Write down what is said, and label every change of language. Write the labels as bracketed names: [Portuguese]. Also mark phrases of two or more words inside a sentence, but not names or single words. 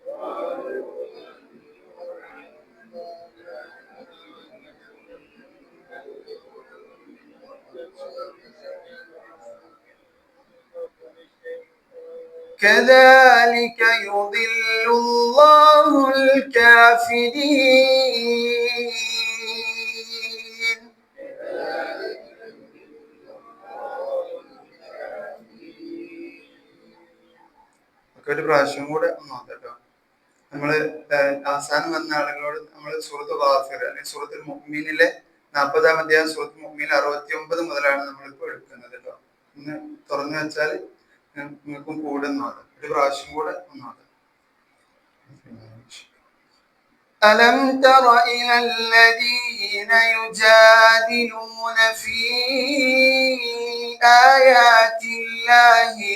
[Arabic] كذلك يضل الله الكافرين. [Malayalam] ഒരു പ്രാവശ്യം കൂടെ നോക്കട്ടോ. നമ്മള് അവസാനം വന്ന ആളുകളോട് നമ്മൾ സൂറത്ത് ഗാഫിർ അല്ലെങ്കിൽ സൂറത്തുൽ മുഅ്മിനിലെ 40-ാം അധ്യായം സൂറത്തുൽ മുഅ്മിൻ 69 മുതലാണ് നമ്മളിപ്പോൾ എടുക്കുന്നത് കേട്ടോ. ഇന്ന് തുറന്നു വെച്ചാൽ നിങ്ങൾക്കും കൂടെ നോക്കാം. ഒരു പ്രാവശ്യം കൂടെ നോക്കാം. [Arabic] ألم تر إلى الذين يجادلون في آيات الله